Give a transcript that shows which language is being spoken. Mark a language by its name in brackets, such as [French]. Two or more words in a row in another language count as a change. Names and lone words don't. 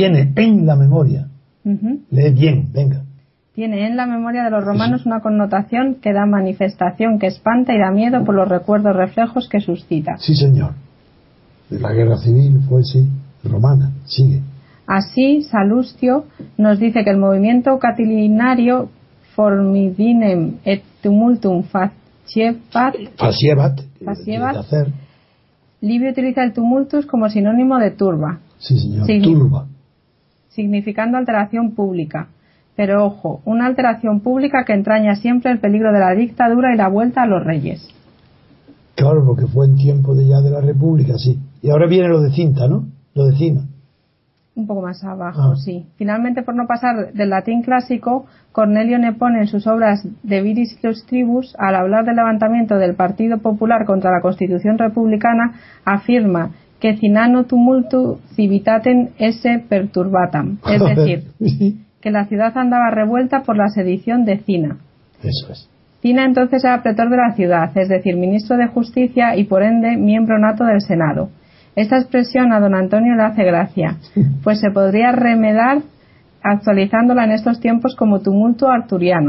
[Spanish] Tiene en la memoria. Lee bien, venga. Tiene en la memoria de los romanos una connotación que da manifestación que espanta y da miedo por los recuerdos reflejos que suscita. Sí, señor. De la guerra civil fue, sí, romana. Sigue. Así, Salustio nos dice que el movimiento catilinario [Latin] formidinem et tumultum [Spanish] faciebat, Livio utiliza el tumultus como sinónimo de turba. Sí, señor, turba. Significando alteración pública. Pero ojo, una alteración pública que entraña siempre el peligro de la dictadura y la vuelta a los reyes. Claro, porque fue en tiempo de la República, sí. Y ahora viene lo de Cinta, ¿no? Lo de Cima. Un poco más abajo, sí. Finalmente, por no pasar del latín clásico, Cornelio Nepone en sus obras De Viris Illustribus, al hablar del levantamiento del Partido Popular contra la Constitución Republicana, afirma que [Latin] cinano tumultu civitatem esse perturbatam. [Spanish] Es decir, que la ciudad andaba revuelta por la sedición de Cina. Eso es. Cina entonces era pretor de la ciudad, es decir, ministro de Justicia y por ende miembro nato del Senado. Esta expresión a don Antonio le hace gracia, pues se podría remedar actualizándola en estos tiempos como tumulto arturiano.